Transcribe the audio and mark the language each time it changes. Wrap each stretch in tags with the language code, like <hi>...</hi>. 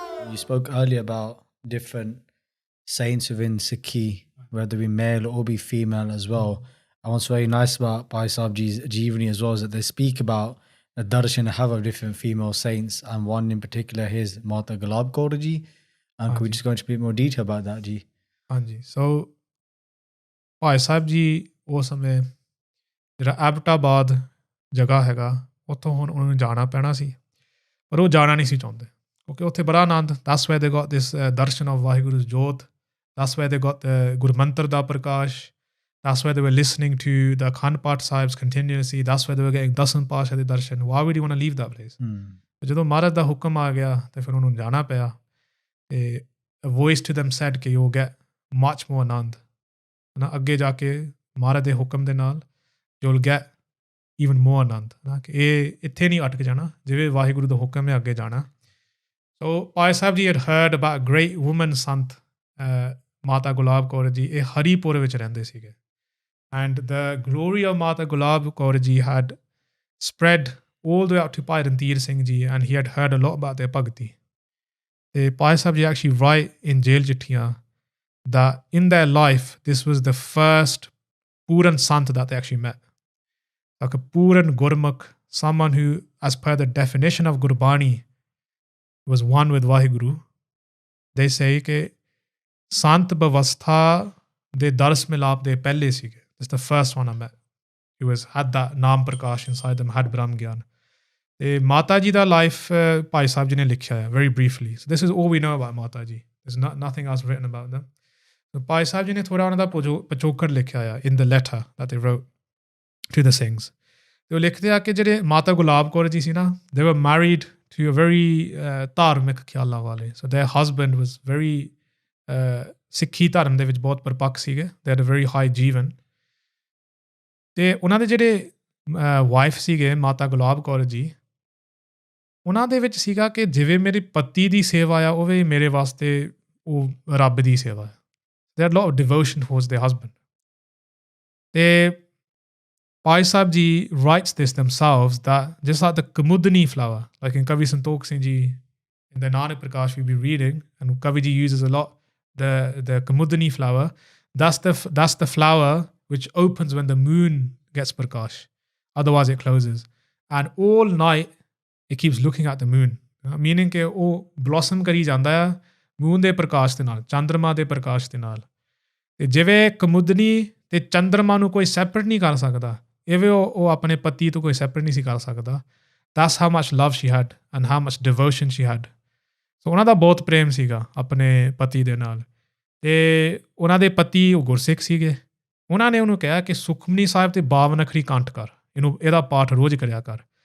<en>You spoke earlier about different saints within Sikhi, whether be male or be female as well. And what's very nice about Bhai Saheb Jee's Jeevani as well is that they speak about the darshan have of different female saints, and one in particular is Mata Gulab Kaur Ji. And could we just go into a bit more detail about that, Ji?</en> <pa>ਹਾਂਜੀ ਸੋ ਭਾਈ ਸਾਹਿਬ ਜੀ ਉਸ ਸਮੇਂ ਜਿਹੜਾ ਐਬਟਾਬਾਦ ਜਗ੍ਹਾ ਹੈਗਾ ਉੱਥੋਂ ਹੁਣ ਉਹਨਾਂ ਨੂੰ ਜਾਣਾ ਪੈਣਾ ਸੀ, ਪਰ ਉਹ ਜਾਣਾ ਨਹੀਂ ਸੀ ਚਾਹੁੰਦੇ ਕਿਉਂਕਿ ਉੱਥੇ ਬੜਾ ਆਨੰਦ,</pa> <en>that's why they got this</en> <pa>Darshan of Waheguru ਜੋਤ,</pa> <en>that's why they got the</en> <pa>Gurmantar ਦਾ Prakash,</pa> <en>that's why they were listening to the Akhand Path Sahibs continuously, that's why they were getting</en> <pa>ਦਸਮ ਪਾਤਸ਼ਾਹ ਦੇ ਦਰਸ਼ਨ.</pa> <en>Why would you want to leave that place?</en> <pa>ਜਦੋਂ ਮਹਾਰਾਜ ਦਾ ਹੁਕਮ ਆ ਗਿਆ ਤੇ ਫਿਰ ਉਹਨੂੰ ਜਾਣਾ ਪਿਆ ਤੇ</pa> <en>a voice to them said</en> <pa>ਕਿ</pa> <en>you'll get much more</en> <pa>ਆਨੰਦ ਹੈ ਨਾ, ਅੱਗੇ ਜਾ ਕੇ ਮਹਾਰਾਜ ਦੇ ਹੁਕਮ ਦੇ ਨਾਲ</pa> <en>you'll get even more</en> <pa>ਆਨੰਦ ਹੈ ਨਾ, ਕਿ ਇਹ ਇੱਥੇ ਨਹੀਂ ਅਟਕ ਜਾਣਾ, ਜਿਵੇਂ ਵਾਹਿਗੁਰੂ ਦਾ ਹੁਕਮ ਹੈ ਅੱਗੇ ਜਾਣਾ.</pa> <en>So Bhai Saheb Ji had heard about a great woman sant</en> <pa>ਮਾਤਾ ਗੁਲਾਬ ਕੌਰ ਜੀ ਇਹ ਹਰੀਪੁਰ ਵਿੱਚ ਰਹਿੰਦੇ ਸੀਗੇ</pa> <en>And the glory of Mata Gulab Kaur ji had spread all the way up to Bhai Ranteer Singh ji and he had heard a lot about their bhakti. ਤੇ Bhai Saheb Ji actually write in jail chittiyan that in their life this was the first Puran Sant that they actually met. Like a Puran Gurmukh, someone who as per the definition of Gurbani was one with Waheguru. They say</en> <pa>ਕਿ Sant Bhavastha ਦੇ ਦਰਸ ਮਿਲਾਪ ਦੇ ਪਹਿਲੇ ਸੀਗੇ.</pa> <en>This is the first one I met. He had that Naam Prakash inside them, had Brahm Gyan.</en> <pa>ਤੇ ਮਾਤਾ ਜੀ ਦਾ ਲਾਈਫ ਭਾਈ ਸਾਹਿਬ ਜੀ ਨੇ ਲਿਖਿਆ ਹੈ</pa> <en>very briefly. So this is all we know about Mata ji. There's nothing else written about them.</en> <pa>So Bhai Sahib ji ਨੇ ਥੋੜ੍ਹਾ ਉਹਨਾਂ ਦਾ ਪਿਛੋਕੜ ਲਿਖਿਆ ਆ</pa> <en>in the letter that they wrote to the Singhs.</en> <pa>ਤੇ ਉਹ ਲਿਖਦੇ ਆ ਕਿ ਜਿਹੜੇ ਮਾਤਾ ਗੁਲਾਬ ਕੌਰ ਜੀ ਸੀ ਨਾ</pa> <en>they were married to a very</en> <pa>ਧਾਰਮਿਕ ਖਿਆਲਾਂ ਵਾਲੇ.</pa> <en>So their husband was very</en> <pa>ਸਿੱਖੀ ਧਰਮ ਦੇ ਵਿੱਚ ਬਹੁਤ ਪਰਪੱਕ ਸੀਗੇ.</pa> <en>They had a very high jeevan.</en> <pa>ਤੇ ਉਹਨਾਂ ਦੇ ਜਿਹੜੇ ਵਾਈਫ ਸੀਗੇ ਮਾਤਾ ਗੁਲਾਬ ਕੌਰ ਜੀ ਉਹਨਾਂ ਦੇ ਵਿੱਚ ਸੀਗਾ ਕਿ ਜਿਵੇਂ ਮੇਰੇ ਪਤੀ ਦੀ ਸੇਵਾ ਆ ਉਹ ਵੀ ਮੇਰੇ ਵਾਸਤੇ ਉਹ ਰੱਬ ਦੀ ਸੇਵਾ ਹੈ.</pa> <en>They had a lot of devotion towards their husband. ਤੇ Bhai Saheb Ji writes this themselves that just like the Kamudani flower, like in Kavi Santokh Singh Ji, in the Nanak Prakash we be reading, and Kavi Ji uses a lot the Kamudani flower. That's the flower which opens when the moon gets prakash. Otherwise it closes. And all night it keeps looking at the moon.</en> <pa>Meaning ਕਿ ਉਹ blossom ਕਰੀ ਜਾਂਦਾ ਆ moon ਦੇ ਪ੍ਰਕਾਸ਼ ਦੇ ਨਾਲ, ਚੰਦਰਮਾ ਦੇ ਪ੍ਰਕਾਸ਼ ਦੇ ਨਾਲ. ਤੇ ਜਿਵੇਂ ਕਮੁਦਨੀ ਤੇ ਚੰਦਰਮਾ ਨੂੰ ਕੋਈ ਸੈਪਰੇਟ ਨਹੀਂ ਕਰ ਸਕਦਾ ਇਵੇਂ ਉਹ ਆਪਣੇ ਪਤੀ ਤੋਂ ਕੋਈ ਸੈਪਰੇਟ ਨਹੀਂ ਸੀ ਕਰ ਸਕਦਾ.</pa> <en>That's how much love she had and how much devotion she had.</en> <pa>So ਉਹਨਾਂ ਦਾ ਬਹੁਤ ਪ੍ਰੇਮ ਸੀਗਾ ਆਪਣੇ ਪਤੀ ਦੇ ਨਾਲ. ਤੇ ਉਹਨਾਂ ਦੇ ਪਤੀ ਉਹ ਗੁਰਸਿੱਖ ਸੀਗੇ. ਉਹਨਾਂ ਨੇ ਉਹਨੂੰ ਕਿਹਾ ਕਿ ਸੁਖਮਨੀ ਸਾਹਿਬ ਤੇ 52 ਅੱਖਰੀ ਕੰਠ ਕਰ, ਇਹਦਾ ਪਾਠ ਰੋਜ਼ ਕਰਿਆ ਕਰ.</pa>